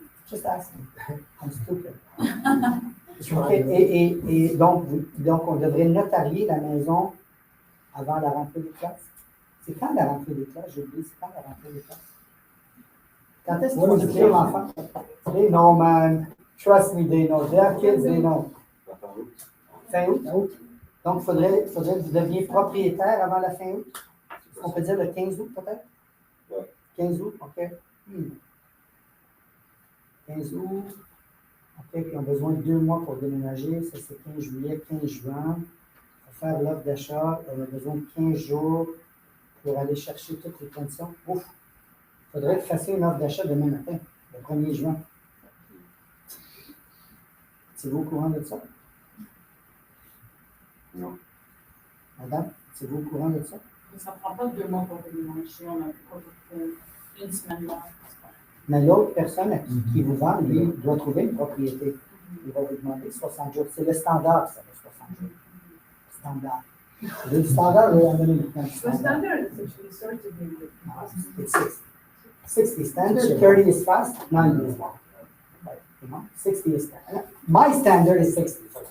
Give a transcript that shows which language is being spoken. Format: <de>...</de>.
<en>Just asking. I'm stupid.</en> <fr>Okay, et donc on devrait notarier la maison avant la rentrée des classes. C'est quand la rentrée des classes? J'ai oublié, c'est quand la rentrée des classes? Quand est-ce qu'ils vont inscrire l'enfant?</fr> <en>They know, man. Trust me, they know. They have kids, they know.</en> <fr>Fin août. Donc, faudrait que vous deveniez propriétaire avant la fin août. Est-ce qu'on peut dire le 15 août, peut-être? Oui. 15 août, OK. 15 août. OK, puis on a besoin de 2 mois pour déménager. Ça, c'est 15 juillet, 15 juin. Pour faire l'offre d'achat, on a besoin de 15 jours pour aller chercher toutes les conditions. Ouf! Il faudrait que vous fassiez une offre d'achat demain matin, le 1er juin. Êtes-vous au courant de ça? Non. Madame, êtes-vous au courant de ça? Ça ne prend pas 2 mois pour déménager, on a une semaine là. Mais l'autre personne qui vous vend, lui, doit trouver une propriété. Il va vous demander 60 jours. C'est le standard, ça, le 60 jours. Standard. Le standard, il va donner maintenant.</fr> <en>The standard is actually started with. It's 60 standard, 30 is fast, 90 is long. Right, you know, 60 is standard. My standard is 60.</en>